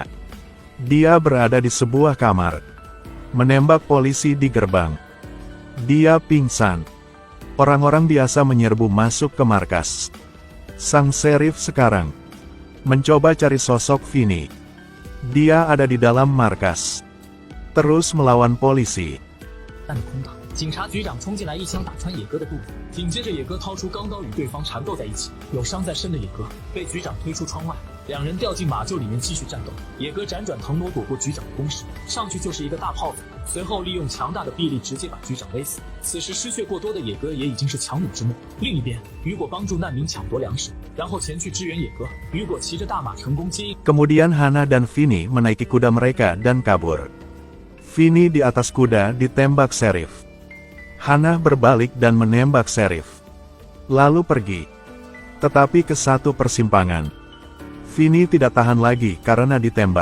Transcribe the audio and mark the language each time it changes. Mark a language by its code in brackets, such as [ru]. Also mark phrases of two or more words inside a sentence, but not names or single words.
[id] Dia berada di sebuah kamar, menembak polisi di gerbang. Dia pingsan. Orang-orang biasa menyerbu masuk ke markas. Sang sheriff sekarang mencoba cari sosok Vinny. Dia ada di dalam markas, terus melawan polisi. [zh] 弹空的，警察局长冲进来，一枪打穿野哥的肚子，紧接着野哥掏出钢刀与对方缠斗在一起，有伤在身的野哥被局长推出窗外，两人掉进马厩里面继续战斗。野哥辗转腾挪躲过局长的攻势，上去就是一个大炮子，随后利用强大的臂力直接把局长勒死。此时失血过多的野哥也已经是强弩之末。另一边，雨果帮助难民抢夺粮食，然后前去支援野哥。雨果骑着大马成功接应。 [id] Kemudian Hannah dan Vinny menaiki kuda mereka dan kabur. Vinny di atas kuda ditembak sheriff. Hannah berbalik dan menembak sheriff, lalu pergi. Tetapi ke satu persimpangan, Vinny tidak tahan lagi karena ditembak.